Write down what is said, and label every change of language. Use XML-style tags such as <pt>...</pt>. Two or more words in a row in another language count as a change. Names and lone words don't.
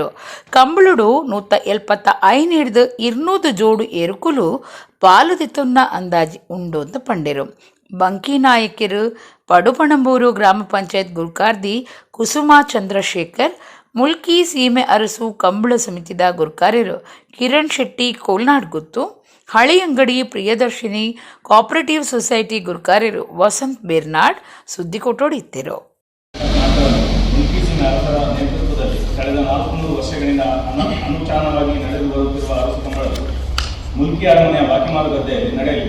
<tcy>ಕಂಬಳುಡು 175 ಹಿಡಿದು 200 ಜೋಡು ಏರುಕುಲು ಪಾಲುದಿತ್ತುನ್ನ ಅಂದಾಜಿ ಉಂಡು ಅಂತ ಪಂಡಿರು. ಬಂಕಿ ನಾಯಕರು ಪಡುಪಣಂಬೂರು ಗ್ರಾಮ ಪಂಚಾಯತ್ ಗುರುಕಾರ್ದಿ ಕುಸುಮಾ ಚಂದ್ರಶೇಖರ್, ಮುಲ್ಕಿ ಸೀಮೆ ಅರಸು ಕಂಬಳ ಸಮಿತಿದ ಗುರುಕಾರ್ಯರು ಕಿರಣ್ ಶೆಟ್ಟಿ ಕೋಲ್ನಾಡ್ಗುತ್ತು, ಹಳೆಯಂಗಡಿ ಪ್ರಿಯದರ್ಶಿನಿ ಕೋಆಪರೇಟಿವ್ ಸೊಸೈಟಿ ಗುರುಕಾರ್ಯರು ವಸಂತ್ ಬೇರ್ನಾಡ್ ಸುದ್ದಿ ಕೊಟ್ಟೋಡಿತ್ತಿರು.</tcy> <kn>ಮುಲ್ಕಿ ಸೀಮೆ ಅರಸರ ನೇತೃತ್ವದಲ್ಲಿ ಕಳೆದ 400 ವರ್ಷಗಳಿಂದ ಅನುಷ್ಠಾನವಾಗಿ ನಡೆದು ಬರುತ್ತಿರುವ ಅರಸು ಕಂಬಳವು ಮುಲ್ಕಿ ಅರಮನೆಯ ಬಾಕಿಮಾರು ಗದ್ದೆಯಲ್ಲಿ ನಡೆಯಲಿದೆ.</kn>